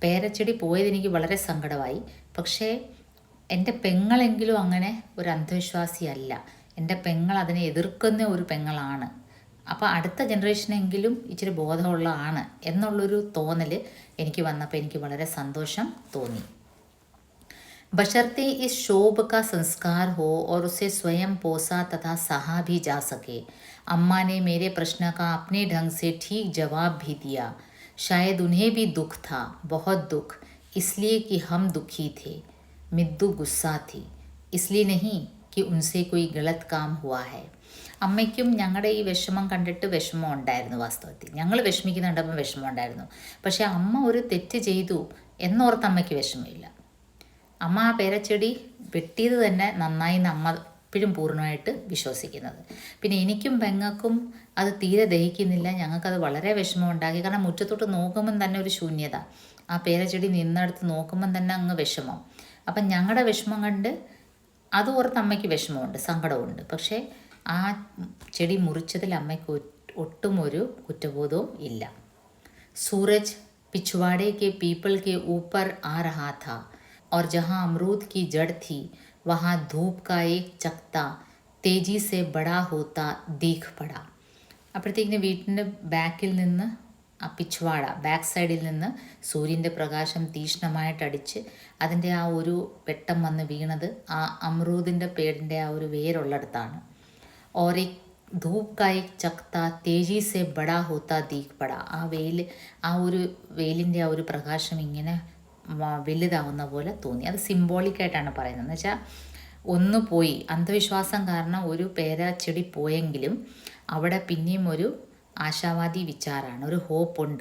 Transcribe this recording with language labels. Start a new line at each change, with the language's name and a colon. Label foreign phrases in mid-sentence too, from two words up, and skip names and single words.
Malayalam: പേരച്ചെടി പോയത് എനിക്ക് വളരെ സങ്കടമായി. പക്ഷേ എൻ്റെ പെങ്ങളെങ്കിലും അങ്ങനെ ഒരു അന്ധവിശ്വാസിയല്ല. എൻ്റെ പെങ്ങൾ അതിനെ എതിർക്കുന്ന ഒരു പെങ്ങളാണ്. അപ്പോൾ അടുത്ത ജനറേഷനെങ്കിലും ഇച്ചിരി ബോധമുള്ളതാണ് എന്നുള്ളൊരു തോന്നൽ എനിക്ക് വന്നപ്പോൾ എനിക്ക് വളരെ സന്തോഷം തോന്നി.
Hindi: बशर्ते इस शोभ का संस्कार हो और उसे स्वयं पोसा तथा सहा भी जा सके। अम्मा ने मेरे प्रश्न का अपने ढंग से ठीक जवाब भी दिया। शायद उन्हें भी दुख था, बहुत दुख, इसलिए कि हम दुखी थे। मिद्दू गुस्सा थी, इसलिए नहीं कि उनसे कोई गलत काम हुआ है.
Malayalam: അമ്മയ്ക്കും ഞങ്ങളുടെ ഈ വിഷമം കണ്ടിട്ട് വിഷമം ഉണ്ടായിരുന്നു. വാസ്തവത്തിൽ ഞങ്ങൾ വിഷമിക്കുന്നുണ്ടപ്പോൾ വിഷമം ഉണ്ടായിരുന്നു. പക്ഷേ അമ്മ ഒരു തെറ്റ് ചെയ്തു എന്നോർത്ത് അമ്മയ്ക്ക് വിഷമമില്ല. അമ്മ ആ പേരച്ചെടി വെട്ടിയത് തന്നെ നന്നായി എന്ന് അമ്മ എപ്പോഴും പൂർണ്ണമായിട്ട് വിശ്വസിക്കുന്നത്. പിന്നെ എനിക്കും പെങ്ങൾക്കും അത് തീരെ ദഹിക്കുന്നില്ല. ഞങ്ങൾക്കത് വളരെ വിഷമം ഉണ്ടാക്കി. കാരണം മുറ്റത്തോട്ട് നോക്കുമ്പം തന്നെ ഒരു ശൂന്യത, ആ പേരച്ചെടി നിന്നെടുത്ത് നോക്കുമ്പം തന്നെ അങ്ങ് വിഷമം. അപ്പം ഞങ്ങളുടെ വിഷമം കണ്ട് അത് ഓർത്ത് അമ്മയ്ക്ക് വിഷമമുണ്ട്, സങ്കടമുണ്ട്. പക്ഷേ ആ ചെടി മുറിച്ചതിൽ അമ്മയ്ക്ക് ഒട്ടും ഒരു കുറ്റബോധവും ഇല്ല.
Hindi: സൂരജ് पिछवाड़े के पीपल के ऊपर आ रहा था और जहाँ अमरूद की जड़ थी वहाँ धूप का एक चकता तेजी से बड़ा होता दिख पड़ा.
Malayalam: അപ്പോഴത്തേക്കിന് വീട്ടിൻ്റെ ബാക്കിൽ നിന്ന് ആ പിച്ച്വാട ബാക്ക് സൈഡിൽ നിന്ന് സൂര്യൻ്റെ പ്രകാശം തീക്ഷ്ണമായിട്ടടിച്ച് അതിൻ്റെ ആ ഒരു വെട്ടം വന്ന് വീണത് ആ അമറൂദിൻ്റെ പേടിൻ്റെ ആ ഒരു വേരുള്ളിടത്താണ്.
Hindi: और एक धूप का एक चकता तेजी से बड़ा होता दिख पड़ा.
Malayalam: ആ ഒരു വെയിലിൻ്റെ ആ ഒരു പ്രകാശം ഇങ്ങനെ വലുതാവുന്ന പോലെ തോന്നി. അത് സിംബോളിക്കായിട്ടാണ് പറയുന്നത്. എന്ന് വെച്ചാൽ ഒന്ന് പോയി, അന്ധവിശ്വാസം കാരണം ഒരു പേരച്ചെടി പോയെങ്കിലും അവിടെ പിന്നെയും ഒരു ആശാവാദി വിചാരമാണ്, ഒരു ഹോപ്പുണ്ട്.